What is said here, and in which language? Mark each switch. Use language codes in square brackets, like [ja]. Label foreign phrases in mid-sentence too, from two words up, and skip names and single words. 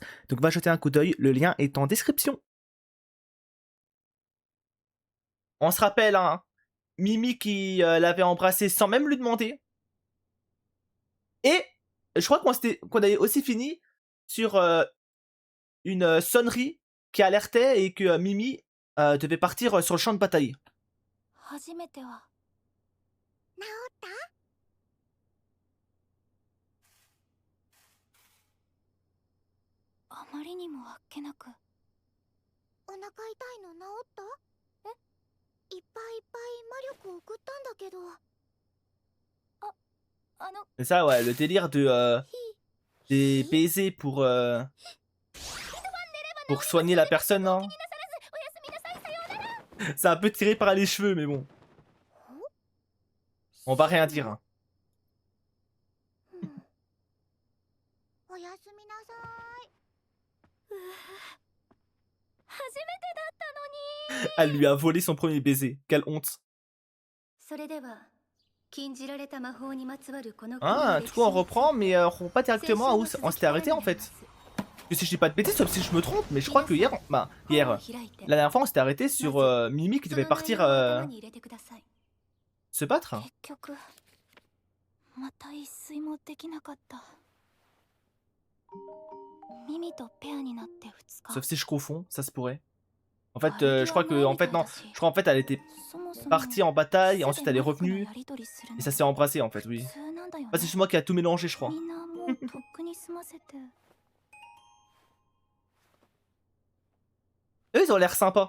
[fr] Donc va jeter un coup d'œil, le lien est en description. On se rappelle, hein, Mimi qui l'avait embrassé sans même lui demander. Et je crois qu'on avait aussi fini sur une sonnerie qui alertait et que Mimi devait partir sur le champ de bataille. [ja] 初めては治ったあまりにもあっけなくお腹痛いの治ったえいっぱいいっぱい魔力送ったんだけど [fr] C'est ça, ouais, le délire de des baisers pour soigner la personne, hein. C'est un peu tiré par les cheveux, mais bon. On va rien dire, hein. [ja] おやすみなさい初めてだったのに [fr] Elle lui a volé son premier baiser. Quelle honte. [ja] それでは禁じられた魔法にまつわるこの [fr] Ah, du coup, on reprend, mais on reprend pas directement à où on s'était arrêté en fait. Que si je dis pas de bêtises, sauf si je me trompe, mais je crois que hier, la dernière fois, on s'était arrêté sur Mimi qui devait partir se battre. [ja] 結局また一睡もできなかったミミとペアになって2日 [fr] Sauf si je confonds, ça se pourrait. En fait, je crois que, en fait, non. Je crois en fait, elle était partie en bataille, ensuite elle est revenue, et ça s'est embrassé en fait, oui. Ah, c'est moi qui a tout mélangé, je crois. [ja] みんなもうとっくに済ませて [fr] Eux, ils ont l'air sympas.